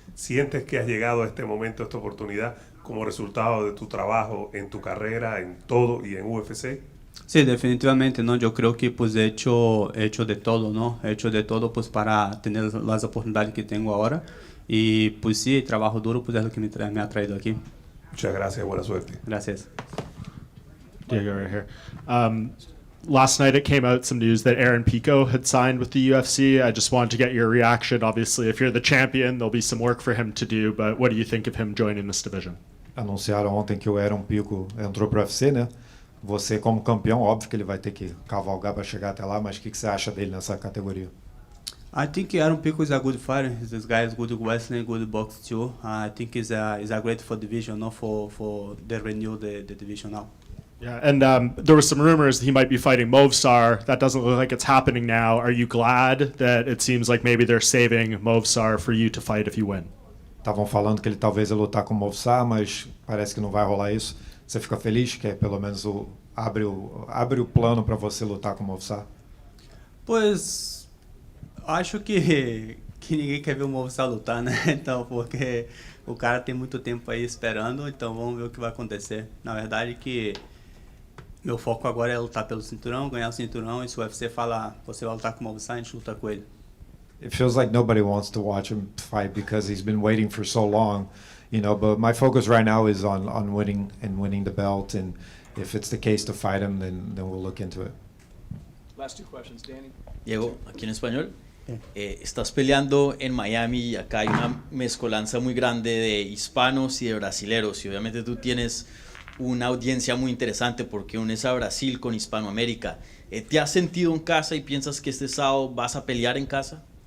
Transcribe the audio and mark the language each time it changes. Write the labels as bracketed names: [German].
[Spanish] ¿Sientes que has llegado a este momento, a esta oportunidad, como resultado de tu trabajo en tu carrera, en todo y en UFC? Sí, definitivamente, ¿no? Yo creo que pues he hecho de todo, ¿no? He hecho de todo pues para tener las oportunidades que tengo ahora. Y pues sí, trabajo duro pues es lo que me ha traído aquí. Muchas gracias, buena suerte. Gracias. [English] Diego right here. Last night it came out some news that Aaron Pico had signed with the UFC. I just wanted to get your reaction. Obviously, if you're the champion, there'll be some work for him to do, but what do you think of him joining this division? [Portuguese] Anunciaram ontem que o Aaron Pico entrou para o UFC, né? Você, como campeão, óbvio que ele vai ter que cavalgar para chegar até lá, mas o que você acha dele nessa categoria? [English] I think Aaron Pico is a good fighter. This guy is good wrestling, good box too. I think he's a great for division, not for the renew the division now. Yeah, and there were some rumors that he might be fighting Movsar. That doesn't look like it's happening now. Are you glad that it seems like maybe they're saving Movsar for you to fight if you win? [Portuguese] Estavam falando que ele talvez ia lutar com o Movsar, mas parece que não vai rolar isso. Você fica feliz que pelo menos abre o plano para você lutar com o Movsar? Pois acho que ninguém quer ver o Movsar lutar, né? Então, porque o cara tem muito tempo aí esperando, então vamos ver o que vai acontecer. Na verdade que meu foco agora é lutar pelo cinturão, ganhar o cinturão, e se o UFC fala, você vai lutar com o Movsar, a gente luta com ele. [English] It feels like nobody wants to watch him fight because he's been waiting for so long, you know, but my focus right now is on winning the belt, and if it's the case to fight him, then we'll look into it. Last 2 questions, Danny. [Spanish] Diego, aquí en español. Estás peleando en Miami y acá hay una mezcolanza muy grande de hispanos y de brasileros, y obviamente tú tienes una audiencia muy interesante porque unes a Brasil con Hispanoamérica. ¿Te has sentido en casa y piensas que este sábado vas a pelear en casa?